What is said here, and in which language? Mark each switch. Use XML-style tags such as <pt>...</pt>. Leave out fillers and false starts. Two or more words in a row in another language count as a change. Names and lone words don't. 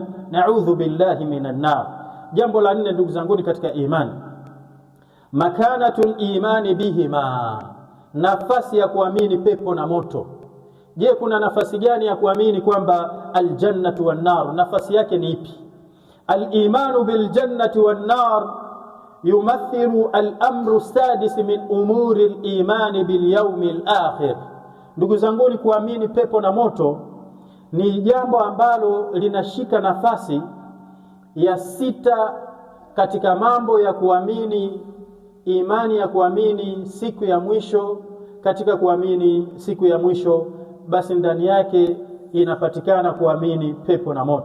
<ar>نعوذ بالله من النار.</ar> <sw>Jambo la 4 ndugu zangu katika imani,</sw> <ar>مكانة الإيمان بهما,</ar> <sw>nafasi ya kuamini pepo na moto. Je, kuna nafasi gani ya kuamini kwamba</sw> <ar>الجنة والنار,</ar> <sw>nafasi yake ni ipi?</sw> <ar>الإيمان بالجنة والنار يمثل الأمر السادس من أمور الإيمان باليوم الآخر.</ar> <sw>Ndugu zangu, kuamini pepo na moto ni jambo ambalo linashika nafasi ya 6 katika mambo ya kuamini, imani ya kuamini siku ya mwisho. Katika kuamini siku ya mwisho, basi ndani yake inapatikana kuamini pepo na moto.</sw>